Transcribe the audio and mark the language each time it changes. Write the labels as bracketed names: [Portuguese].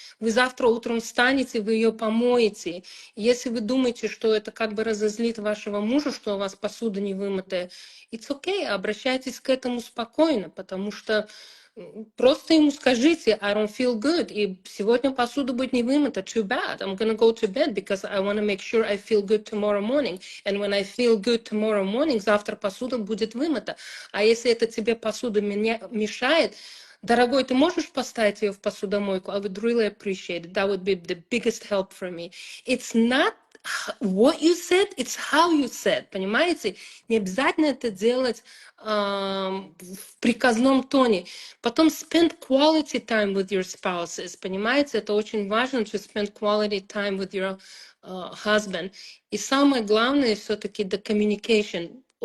[Russian] Вы завтра утром встанете, вы ее помоете. Если вы думаете, что это как бы разозлит вашего мужа, что у вас посуда не вымытая, [English] it's okay, [Russian] обращайтесь к этому спокойно, потому что просто ему скажите, [English] I don't feel good, [Russian] и сегодня посуда будет не вымыта, [English] too bad, I'm gonna go to bed because I want to make sure I feel good tomorrow morning, [Russian] and when I feel good tomorrow morning, завтра посуда будет вымыта. А если это тебе посуда мешает, дорогой, ты можешь поставить ее в посудомойку? [English] I would really appreciate it. That would be the biggest help for me. It's not what you said, it's how you said. [Russian] Понимаете? Не обязательно это делать в приказном тоне. [English] Потом spend quality time with your spouses. [Russian] Понимаете? Это очень важно, [English] to spend quality time with your husband. [Russian] И самое главное все-таки the communication.